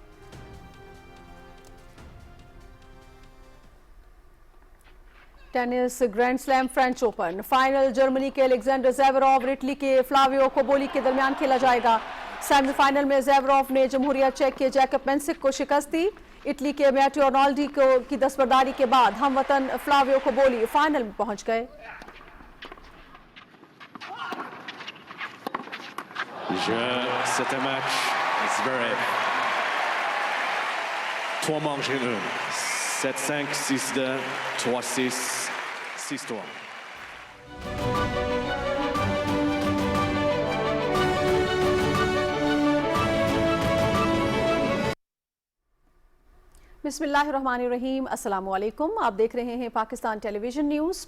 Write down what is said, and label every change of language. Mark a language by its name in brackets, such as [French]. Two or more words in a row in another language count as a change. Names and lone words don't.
[Urdu] ٹینس گرینڈ سلیم فرینچ اوپن فائنل جرمنی کے الیگزینڈر زیوروف اور اٹلی کے فلاویو کوبولی کے درمیان کھیلا جائے گا۔ سیمی فائنل میں زیوروف نے جمہوریہ چیک کے جیکب پینسک کو شکست دی۔ اٹلی کے میٹیو رونالڈی کی دستبرداری کے بعد ہم وطن فلاویو کوبولی فائنل میں پہنچ گئے۔ [French] C'était un match, Zverev. 3 manches en 1. 7-5, 6-2, 3-6, 6-3. [Arabic] بسم اللہ الرحمن الرحیم، السلام علیکم۔ [Urdu] آپ دیکھ رہے ہیں پاکستان ٹیلی ویژن نیوز۔